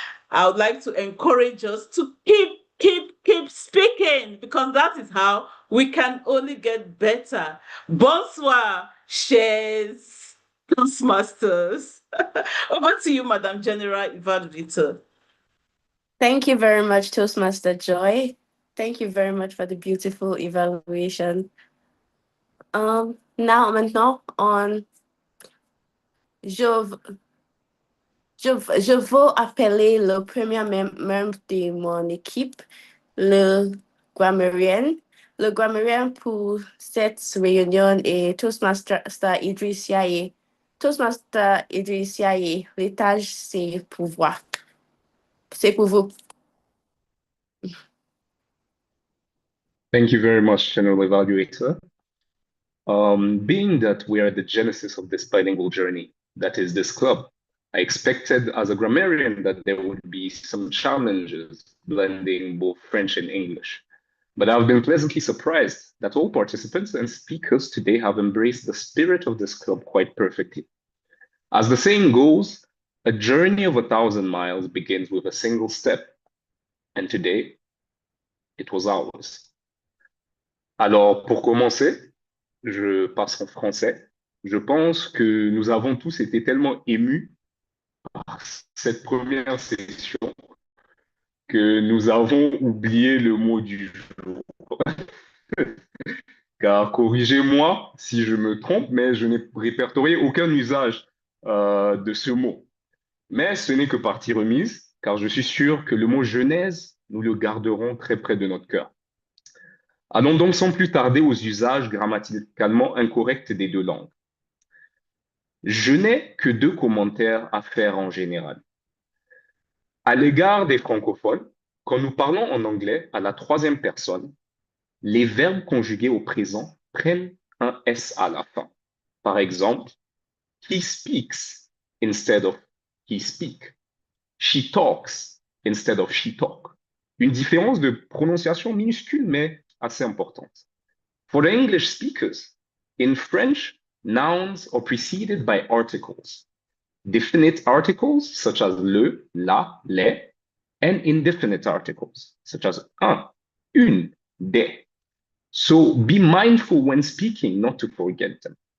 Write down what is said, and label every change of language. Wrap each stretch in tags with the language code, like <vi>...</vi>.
<en>I would like to encourage us to keep speaking, because that is how we can only get better.</en> <fr>Bonsoir, chers Toastmasters.</fr> <en>Over to you, Madam General Evaluator. Thank you very much, Toastmaster Joy. Thank you very much for the beautiful evaluation.</en> <fr>Maintenant, je veux appeler le premier membre de mon équipe, le grammairien. Le grammairien pour cette réunion est Toastmaster Idriss Yaye. Toastmaster Idriss Yaye, l'étage, c'est pour vous. C'est pour vous.</fr> <en>Thank you very much, General Evaluator. Being that we are the genesis of this bilingual journey, that is this club, I expected as a grammarian that there would be some challenges blending both French and English. But I've been pleasantly surprised that all participants and speakers today have embraced the spirit of this club quite perfectly. As the saying goes, a journey of 1,000 miles begins with a single step, and today, it was ours.</en> <fr>Alors, pour commencer, je passe en français. Je pense que nous avons tous été tellement émus par cette première session que nous avons oublié le mot du jour. Car corrigez-moi si je me trompe, mais je n'ai répertorié aucun usage de ce mot. Mais ce n'est que partie remise, car je suis sûr que le mot genèse, nous le garderons très près de notre cœur. Allons donc sans plus tarder aux usages grammaticalement incorrects des deux langues. Je n'ai que 2 commentaires à faire en général. À l'égard des francophones, quand nous parlons en anglais à la 3e personne, les verbes conjugués au présent prennent un S à la fin. Par exemple,</fr> <en>he speaks instead of he speak. She talks instead of she talk.</en> <fr>Une différence de prononciation minuscule, mais assez importante.</fr> <en>For the English speakers, in French, nouns are preceded by articles. Definite articles such as le, la, les, and indefinite articles such as un, une, des. So be mindful when speaking not to forget them.</en>